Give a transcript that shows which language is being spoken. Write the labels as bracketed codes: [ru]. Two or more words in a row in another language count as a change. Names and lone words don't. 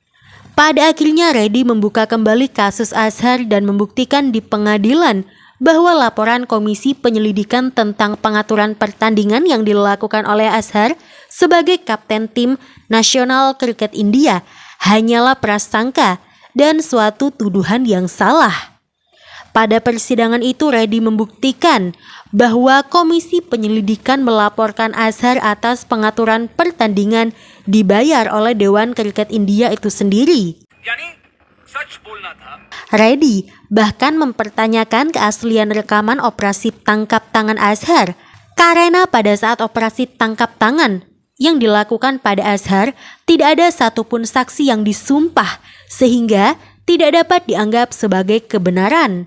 [id] Pada akhirnya Reddy membuka kembali kasus Azhar dan membuktikan di pengadilan bahwa laporan Komisi Penyelidikan tentang pengaturan pertandingan yang dilakukan oleh Azhar sebagai kapten tim nasional kriket India hanyalah prasangka dan suatu tuduhan yang salah. Pada persidangan itu Reddy membuktikan bahwa Komisi Penyelidikan melaporkan Azhar atas pengaturan pertandingan dibayar oleh Dewan Kriket India itu sendiri. [hi] यानी सच बोलना था. [id] Reddy bahkan mempertanyakan keaslian rekaman operasi tangkap tangan Azhar karena pada saat operasi tangkap tangan yang dilakukan pada Azhar tidak ada satupun saksi yang disumpah sehingga tidak dapat dianggap sebagai kebenaran.